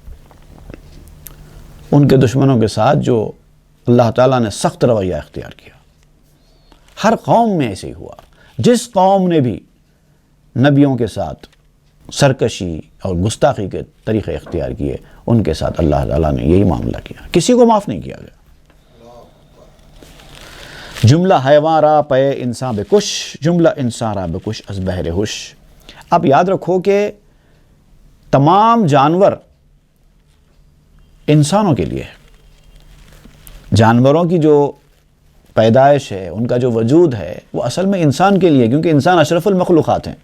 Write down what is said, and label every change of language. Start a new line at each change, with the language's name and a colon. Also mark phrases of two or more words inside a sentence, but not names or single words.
Urdu: ان کے دشمنوں کے ساتھ جو اللہ تعالیٰ نے سخت رویہ اختیار کیا، ہر قوم میں ایسے ہی ہوا۔ جس قوم نے بھی نبیوں کے ساتھ سرکشی اور گستاخی کے طریقے اختیار کیے، ان کے ساتھ اللہ تعالیٰ نے یہی معاملہ کیا، کسی کو معاف نہیں کیا گیا۔
Persian: جملہ حیوان را پے انسان بکش، جملہ انسان را بکش از بہر ہوش۔
Urdu: اب یاد رکھو کہ تمام جانور انسانوں کے لیے ہے۔ جانوروں کی جو پیدائش ہے، ان کا جو وجود ہے، وہ اصل میں انسان کے لیے، کیونکہ انسان اشرف المخلوقات ہیں۔